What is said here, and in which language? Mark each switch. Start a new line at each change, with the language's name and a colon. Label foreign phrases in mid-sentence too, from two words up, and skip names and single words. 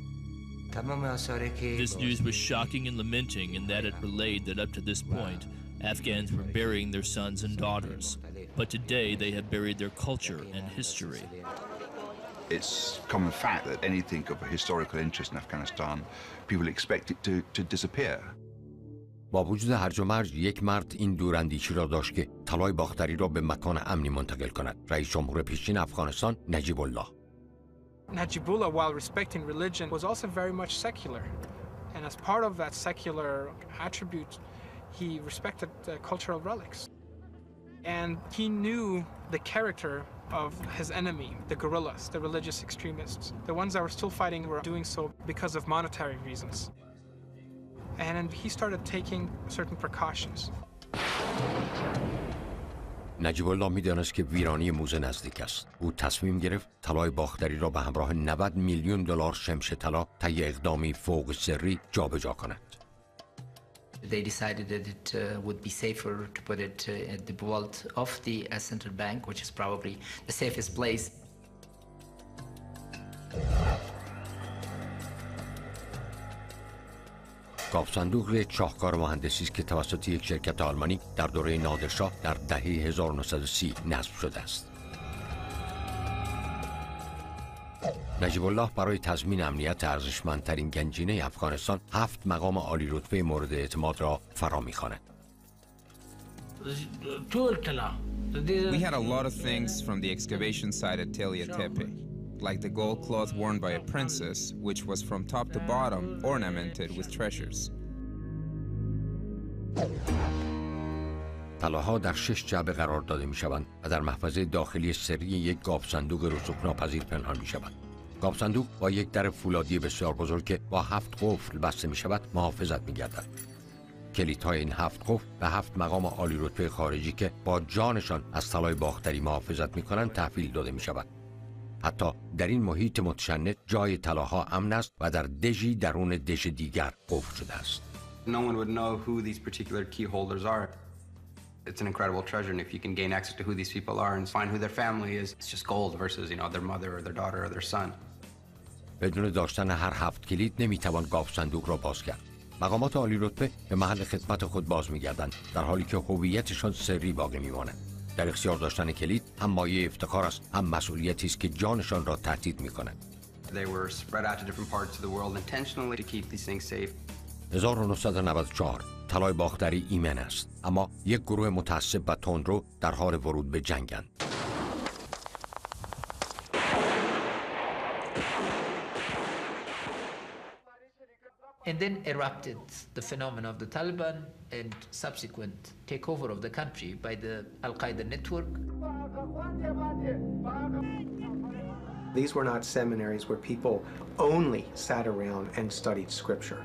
English: This news was shocking and lamenting in that it relayed that up to this point, Afghans were burying their sons and daughters, but today they have buried their culture and history. It's common fact that anything of a historical interest in Afghanistan, people expect it to disappear.
Persian: با وجود هرج و مرج یک مرد این دوراندیشی را داشت که طلای باختری را به مکان امنی منتقل کند. رئیس جمهور پیشین افغانستان نجیب الله.
English: Najibullah, while respecting religion, was also very much secular. And as part of that secular attribute, he respected cultural relics. And he knew the character of his enemy, the guerrillas, the religious extremists. The ones that were still fighting were doing so because of monetary reasons. and he started taking certain precautions.
Persian: نجیب الله می‌دانست که ویرانی موزه نزدیک است. او تصمیم گرفت طلای باختری را به همراه 90 میلیون دلار شمش طلا طی اقدامی فوق سری جابجا کند.
English: They decided that it would be safer to put it at the vault of the central bank, which is probably the safest place.
Persian: گاف صندوق یک شاهکار مهندسی است که توسط یک شرکت آلمانی در دوره نادرشاه در دهه 1930 نصب شده است. نجیب الله برای تضمین امنیت ارزشمندترین گنجینه افغانستان 7 مقام عالی رتبه مورد اعتماد را فرا می‌خواند.
English: We had a lot of things from the excavation site at Telia Tepe, like the gold cloth worn by a princess, which was from top to bottom ornamented with treasures.
Persian: طلاها در 6 جعبه قرار داده می‌شوند و در محفظه داخلی سری یک گاف صندوق رسوب‌ناپذیر پنهان می‌شوند. گاف صندوق با یک در فولادی بسیار بزرگ که با 7 قفل بسته می‌شود محافظت می‌گردد. کلیدهای این 7 قفل به 7 مقام عالی رتبه خارجی که با جانشان از طلای باختری محافظت می‌کنند تحویل داده می‌شود. حتی در این محیط متشنج جای طلاها امن است و در دژی درون دژ دیگر قفل شده است.
English: No one would know who these particular key holders are. It's an incredible treasure, and if you can gain access to who these people are and find who their family is, it's just gold versus, their mother or their daughter or their son.
Persian: بدون داشتن هر 7 کلید نمیتوان گاف صندوق را باز کرد. مقامات عالی رتبه به محل خدمت خود باز می‌گردند در حالی که هویتشان سری باقی می‌ماند. در اختیار داشتن کلید هم مایه افتخار است، هم مسئولیتی است که جانشان را تهدید می‌کند.
English: They were spread out to different parts of the world intentionally to keep these things safe.
Persian: 1994 طلای باختری ایمن است، اما یک گروه متعصب و تندرو در حال ورود به جنگند.
English: And then erupted the phenomenon of the Taliban and subsequent takeover of the country by the Al-Qaeda network. These were not seminaries where people only sat around and studied scripture.